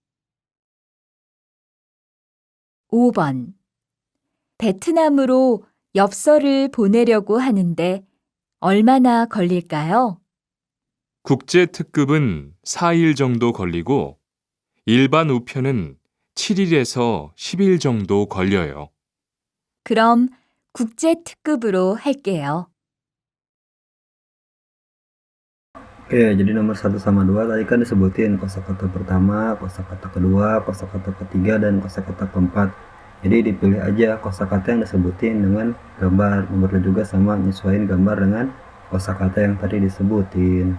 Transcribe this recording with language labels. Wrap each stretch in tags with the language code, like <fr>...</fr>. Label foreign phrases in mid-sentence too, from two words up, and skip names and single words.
<ko>5번 베트남으로 엽서를 보내려고 하는데 얼마나 걸릴까요? 국제 특급은 4일 정도 걸리고 일반 우편은 7일에서 10일 정도 걸려요. 그럼 국제 특급으로 할게요.</ko> <id>Oke, jadi nomor 1 sama 2 tadi kan disebutin kosakata pertama, kosakata kedua, kosakata ketiga, dan kosakata keempat. Jadi dipilih aja kosakata yang disebutin dengan gambar. Nomor 2 juga sama, nyesuaiin gambar dengan kosakata yang tadi disebutin.</id>